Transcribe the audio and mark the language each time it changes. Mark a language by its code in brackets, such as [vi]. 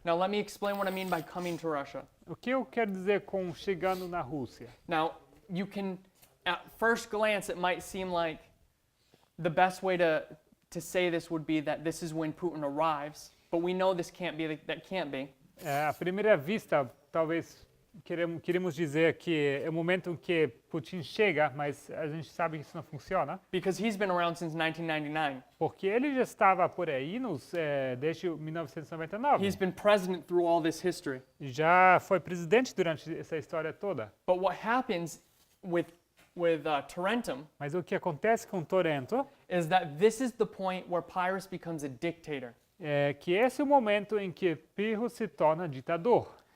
[en] Now let me explain what I mean by coming to Russia. [pt] O que eu quero dizer com chegando na Rússia? [en] Now you can, at first glance, it might seem like the best way to to say this would be that this is when Putin arrives, but we know this can't be. That can't be. [pt] À primeira vista, talvez queremos dizer que é o momento em que Putin chega, mas a gente sabe que isso não funciona, [en] Because he's been around since 1999. [pt] porque ele já estava por aí desde [en] He's [pt] 1999. [en] been president through all this history. [pt] Já foi presidente durante essa história toda. [en] But what happens with Tarentum [pt] Mas o que acontece com Torento [en] is that this is the point where Pyrrhus becomes a dictator. [pt] é que esse é o momento em que Pirro se torna ditador.